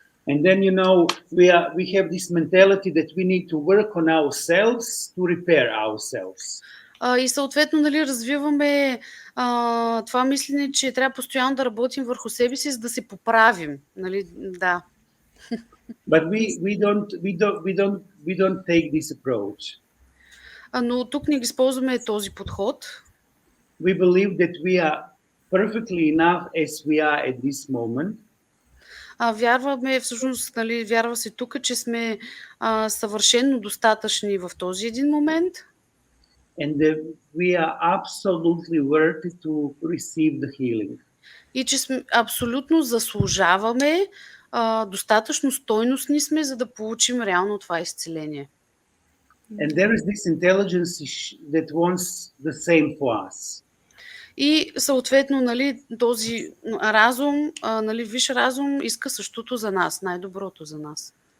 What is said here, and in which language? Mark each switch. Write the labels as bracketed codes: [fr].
[en] And then, we have this mentality that we need to work on ourselves to repair ourselves. [bg] И съответно, нали, развиваме това мислене, че трябва постоянно да работим върху себе си, за да се поправим. Нали? Да. [en] But we don't take this approach. [bg] Но тук не използваме този подход. [en] We believe that we are perfectly enough as we are at this moment. [bg] Вярваме, всъщност, нали, вярва се тук, че сме съвършено достатъчни в този един момент. [en] And that we are absolutely worthy to receive the healing. [bg] И че сме, абсолютно заслужаваме, достатъчно стойностни сме, за да получим реално това изцеление. [en] And there is this intelligence that wants the same for us. [bg] И съответно, нали, този разум, нали, висш разум иска същото за нас, най-доброто за нас.